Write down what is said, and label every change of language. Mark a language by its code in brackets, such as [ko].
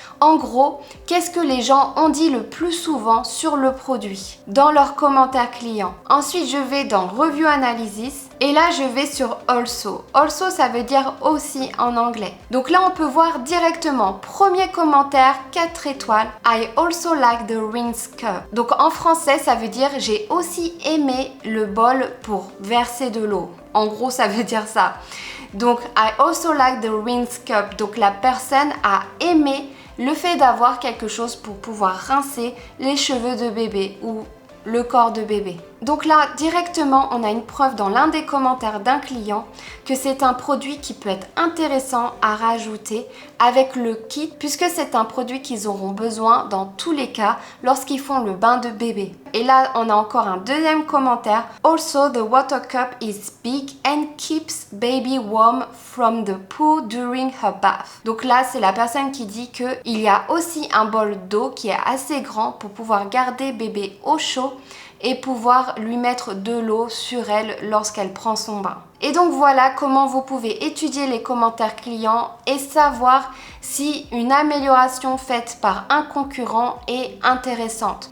[fr] En gros, qu'est-ce que les gens ont dit le plus souvent sur le produit dans leurs commentaires clients. Ensuite, je vais dans Review Analysis et là, je vais sur Also. Also, ça veut dire aussi en anglais. Donc là, on peut voir directement, premier commentaire, 4 étoiles. [en] I also like the rinse cup. [fr] Donc en français, ça veut dire j'ai aussi aimé le bol pour verser de l'eau. En gros, ça veut dire ça. [en] Donc, I also like the rinse cup. [fr] Donc, la personne a aimé le fait d'avoir quelque chose pour pouvoir rincer les cheveux de bébé ou le corps de bébé. Donc là, directement, on a une preuve dans l'un des commentaires d'un client que c'est un produit qui peut être intéressant à rajouter avec le kit puisque c'est un produit qu'ils auront besoin dans tous les cas lorsqu'ils font le bain de bébé. Et là, on a encore un deuxième commentaire. [en] Also, the water cup is big and keeps baby warm from the pool during her bath. [fr] Donc là, c'est la personne qui dit qu'il y a aussi un bol d'eau qui est assez grand pour pouvoir garder bébé au chaud et pouvoir lui mettre de l'eau sur elle lorsqu'elle prend son bain. Et donc voilà comment vous pouvez étudier les commentaires clients et savoir si une amélioration faite par un concurrent est intéressante.